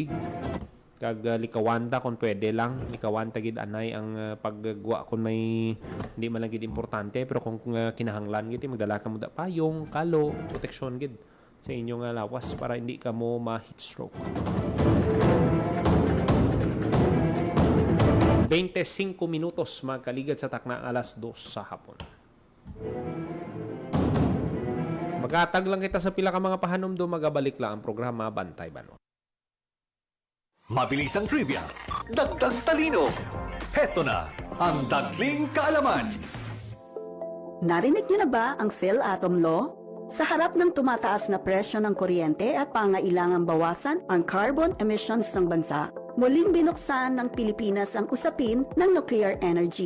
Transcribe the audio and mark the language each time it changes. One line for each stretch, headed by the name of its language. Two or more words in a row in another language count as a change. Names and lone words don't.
Hiligaynon: Kag likawanta kung pwede lang, likawanta gid anay ang paggwa kung may hindi man lang gid importante, pero kung kinahanglan gid magdala ka mo da payong, kalo, proteksyon gid sa inyong lawas para hindi ka mo ma-
English: heat stroke.
Hiligaynon: 25 minutos magkaligad sa takna alas 2 sa hapon. Magatag lang kita sa pila ka mga pahanom do, magabalik lang ang programa Bantay Bano.
Filipino: Mabilis ang trivia, dagdag talino. Heto na ang Dagling Kaalaman. Narinig niyo na ba ang PhilAtom Law? Sa harap ng tumataas na presyo ng kuryente at pangailangang bawasan ang
English: carbon emissions
Filipino: ng bansa, muling binuksan ng Pilipinas ang usapin ng
English: nuclear energy.